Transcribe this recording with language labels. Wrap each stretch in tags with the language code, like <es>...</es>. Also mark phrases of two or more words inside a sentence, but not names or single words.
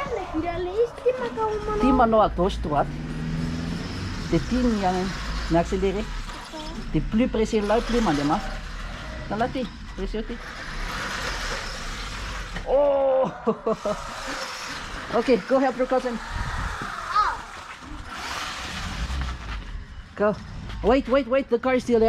<mg>Tia manao</mg> <fr>à gauche droite.</fr> <mg>Dia tia ny accéléré. Dia</mg> <fr>plus pressé là,</fr> <mg>plus mandeha mafy.</mg> <fr>Dans là</fr> <mg>tia, pressé tia. Oh!</mg> <en>Okay, go help your cousin. Go. Wait, the car is still there.</en>